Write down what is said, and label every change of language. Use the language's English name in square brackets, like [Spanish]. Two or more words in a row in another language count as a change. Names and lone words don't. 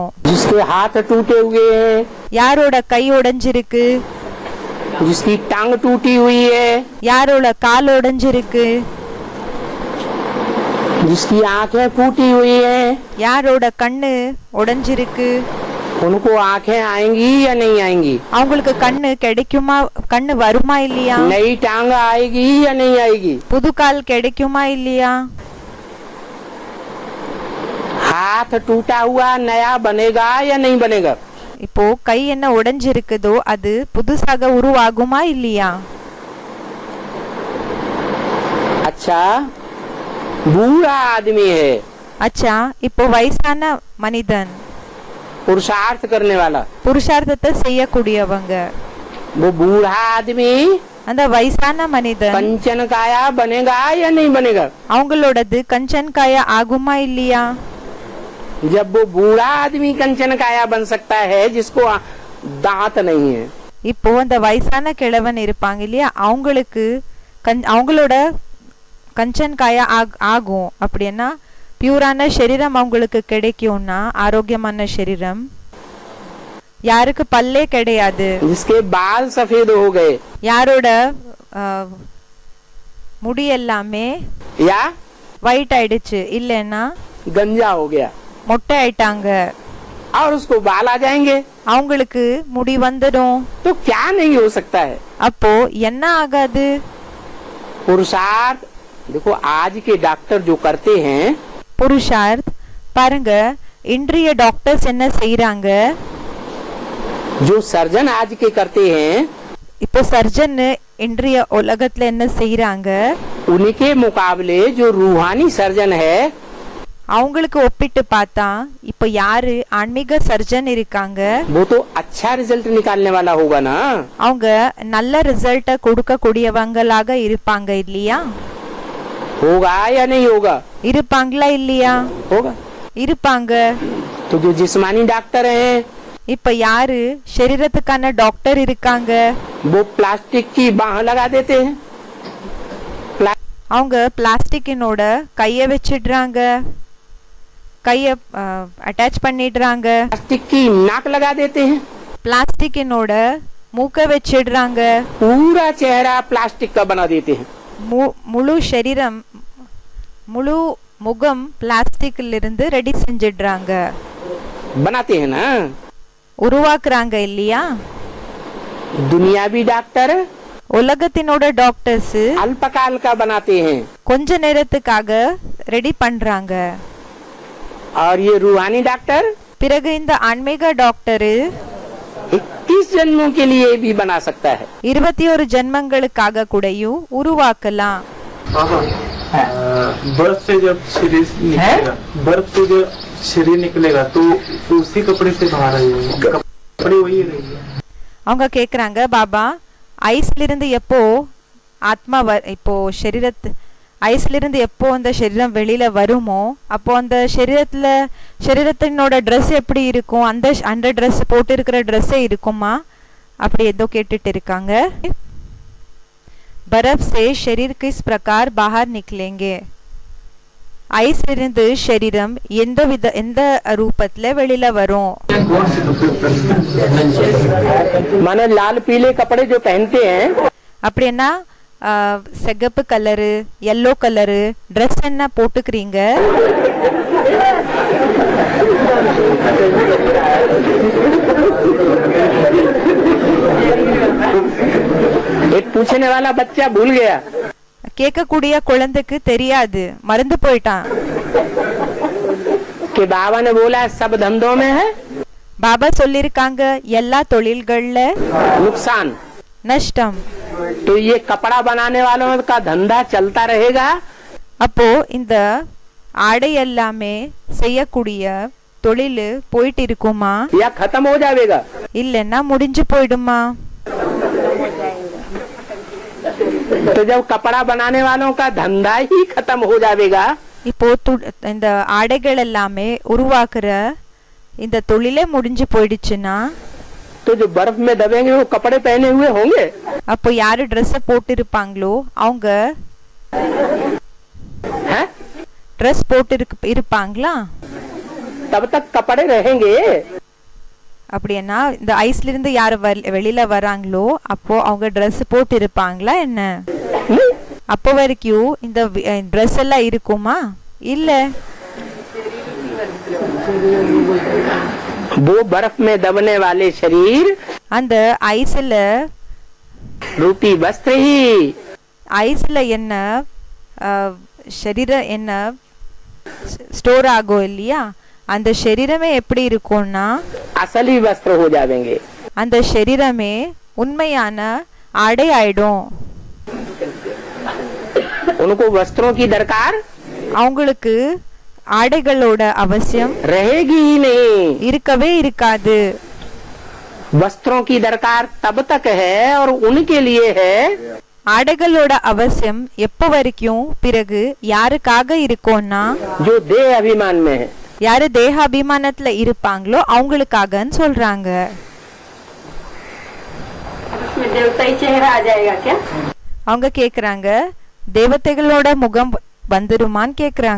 [Hindi] जिसके हाथ टूटे हुए हैं, [Tamil] யாரோட கை உடைஞ்சிருக்கு, [Hindi] जिसकी टांग टूटी हुई है, [Tamil] யாரோட கால் உடைஞ்சிருக்கு, [Hindi] जिसकी आंखें फूटी हुई है, [Tamil] யாரோட கண்ணு உடைஞ்சிருக்கு, [Hindi] उनको आंखें आएंगी या नहीं आएंगी? [Tamil] அவங்களுக்கு கண்ணு கிடைக்குமா, கண்ணு வருமா இல்லையா? [Hindi] नई टांग आएगी या नहीं आएगी? [Tamil] புது கால் கிடைக்குமா இல்லையா? [Hindi] हाथ टूटा हुआ नया बनेगा या नहीं बनेगा? [Tamil] இப்போ கை என்ன உடைஞ்சிருக்குதோ அது புதுசாக உருவாகுமா இல்லையா? [Hindi] अच्छा, बूढ़ा आदमी है, [Tamil] அச்சா இப்போ வயசான மனிதன், [Hindi] पुरुषार्थ करने वाला, [Tamil] புருஷார்த்தத்தை செய்யக்கூடியவங்க, [Hindi] वो बूढ़ा आदमी [Tamil] அந்த வயசான மனிதன் [Hindi] कंचन काया बनेगा या नहीं बनेगा? [Tamil] அவங்களோடது [Hindi] कंचन काया [Tamil] ஆகுமா இல்லையா? [Hindi] जब वो बूढ़ा आदमी कंचन काया बन सकता है जिसको दांत नहीं है, [Tamil] இப்போ அந்த வயசான கிழவன் இருப்பாங்க இல்லையா, அவங்களுக்கு அவங்களோட [Hindi] कंचन काया [Tamil] ஆகும். அப்படின்னா பியூரான சரீரம் அவங்களுக்கு கிடைக்கும்னா, ஆரோக்கியமான சரீரம். யாருக்கு பல்லே கிடையாது, [Hindi] जिसके बाल सफेद हो गए [Tamil] யாரோட முடி எல்லாமே [Hindi] या [Tamil] ஒயிட் ஆயிடுச்சு, இல்லைன்னா [Hindi] गंजा हो गया [Tamil] மொட்டை ஆயிட்டாங்க, [Hindi] और उसको बाल आ जाएंगे, [Tamil] அவங்களுக்கு முடி வந்துடும். [Hindi] तो क्या नहीं हो सकता है? [Tamil] அப்போ என்ன ஆகாது? [Hindi] पुरुषार्थ देखो, आज के डॉक्टर जो करते हैं, [Tamil] புருஷார்த் பாருங்க, இன்றைய டாக்டர்ஸ் என்ன செய்யறாங்க, [Hindi] जो सर्जन आज के करते हैं, [Tamil] இப்போ சர்ஜன் இன்றைய உலகத்துல என்ன செய்யறாங்க, [Hindi] उनके मुकाबले जो रूहानी सर्जन है, [Tamil] அவங்களுக்கு ஒப்பிட்டு பார்த்தா இப்போ யாரு ஆன்மீக சர்ஜன் இருக்காங்க, [Hindi] वो तो अच्छा रिजल्ट निकालने वाला होगा ना। [Tamil] அவங்க நல்ல ரிசல்ட்ட கொடுக்க கூடியவங்களாக இருப்பாங்க இல்லையா? [Hindi] होगा या नहीं होगा? [Tamil] இருப்பாங்களா இல்லையா? [Hindi] होगा। [Tamil] இருப்பாங்க. [Hindi] तो जो जिस्मानी डॉक्टर हैं, [Tamil] இப்ப யாரு சரீரத்துக்கான டாக்டர் இருக்காங்க, [Hindi] वो प्लास्टिक की बाह लगा देते हैं, [Tamil] அவங்க பிளாஸ்டிக்கினோட கைய வச்சிடுறாங்க, கைய அட்டாச் பண்ணிடுறாங்க, [Hindi] प्लास्टिक की नाक लगा देते हैं, [Tamil] பிளாஸ்டிக்கினோட மூக்க வச்சிடுறாங்க, [Hindi] पूरा चेहरा प्लास्टिक का बना देते हैं, [Tamil] முழு சரீரம் முழு முகம் பிளாஸ்டிக்ல இருந்து ரெடி செஞ்சிடுறாங்க, [Hindi] बनाते हैं ना। [Tamil] உருவாக்குறாங்க இல்லையா? [Hindi] दुनियावी डॉक्टर [Tamil] உலகத்தினோட டாக்டர்ஸ் [Hindi] अल्पकाल का बनाते हैं, [Tamil] கொஞ்ச நேரத்துக்காக ரெடி பண்றாங்க. [Hindi] और ये रूहानी डॉक्टर [Tamil] பிறகு இந்த ஆன்மீக டாக்டர் [Hindi] 21 जन्मों के लिए भी बना सकता है। [Tamil] 21 ஜென்மங்களுக்காக கூடயும் உருவாக்கலாம். [Hindi] बर्फ से जब शरीर निकलेगा, बर्फ से जब शरीर निकलेगा तो उसी कपड़े से बाहर आएगा, कपड़े वही रहेंगे. [Tamil] அவங்க கேக்குறாங்க, பாபா ஐஸ்ல இருந்து எப்போ ஆத்மா இப்போ ஐஸ்ல இருந்து எப்போ அந்த சரீரம் வெளியில வருமோ அப்போ அந்த சரீரத்தினோட ட்ரெஸ் எப்படி இருக்கும், அந்த ட்ரெஸ் போட்டு இருக்கிற ட்ரெஸ்ஸே இருக்குமா அப்படி ஏதோ கேட்டுட்டு இருக்காங்க. [Hindi] बर्फ से शरीर किस प्रकार बाहर निकलेंगे? [Tamil] ஐஸ்ல இருந்து சரீரம் எந்த ரூபத்துல வெளியில வரும்? [Hindi] माने लाल पीले कपड़े जो पहनते हैं, [Tamil] அப்படின்னா சிகப்பு கலரு [English] yellow colour dress [Tamil] என்ன போட்டுக்கிறீங்க? [Hindi] एक पूछने वाला बच्चा भूल गया. [Tamil] கேட்கக்கூடிய குழந்தைக்கு தெரியாது, மறந்து போயிட்டான். [Hindi] कि बाबा ने बोला सब धंधों में है [Tamil] பாபா சொல்லிருக்காங்க எல்லா தொழில்கள்ல [Hindi] नुकसान. [Tamil] நஷ்டம். [Hindi] तो ये कपड़ा बनाने वालों का धंधा चलता रहेगा. [Tamil] அப்போ இந்த ஆடை எல்லாமே செய்யக்கூடிய தொழில் போயிட்டு இருக்குமா [Hindi] या खत्म हो जाएगा? [Tamil] இல்லன்னா முடிஞ்சு போயிடுமா? [Hindi] तो जब कपड़ा बनाने वालों का धंधा ही खत्म हो जाएगा, [Tamil] இப்போ இந்த ஆடைகள் எல்லாமே உருவாக்குற இந்த தொழிலே முடிஞ்சு போயிடுச்சுன்னா [Hindi] तो जो बर्फ में दबेंगे वो कपड़े पहने हुए होंगे. [Tamil] அப்போ யாரு ட்ரெஸ் போட்டு இருப்பாங்களோ அவங்க ட்ரெஸ் போட்டு இருப்பாங்களா? [Hindi] तब तक कपड़े रहेंगे. [Tamil] அப்படின்னா இந்த ஐஸ்ல இருந்து யாரு வெளியில வராங்களோ அப்போ அவங்க ட்ரெஸ் போட்டு இருப்பாங்களா என்ன? அப்போ வரைக்கும் இந்த ட்ரெஸ் எல்லாம் இருக்குமா? இல்ல. [Hindi] वो बर्फ में दबने वाले शरीर [Tamil] அந்த ஐஸ்ல [Hindi] रूपी वस्त्र ही [Tamil] ஐஸ்ல என்ன சரீரம் என்ன ஸ்டோர் ஆகும் இல்லையா, அந்த சரீரமே எப்படி இருக்கும்னா [Hindi] असली वस्त्र हो जाएंगे. [Tamil] அந்த சரீரமே உண்மையான ஆடை ஆயிடும். [Hindi] उनको वस्त्रों की दरकार [Tamil] அவங்களுக்கு ஆடைகளோட அவசியம் [Hindi] रहेगी ही नहीं. [Tamil] இருக்கவே இருக்காது. [Hindi] वस्त्रों की दरकार तब तक है और उनके लिए है [Tamil] ஆடைகளோட அவசியம் எப்ப வரைக்கும் பிறகு யாருக்காக இருக்கும்னா [Hindi] जो देह अभिमान में है. [Tamil] யாரு தேக அபிமானத்துல இருப்பாங்களோ அவங்களுக்காகன்னு சொல்றாங்க. அவங்க கேக்குறாங்க தேவதைகளோட முகம் வந்துருமான்னு கேக்குறாங்க.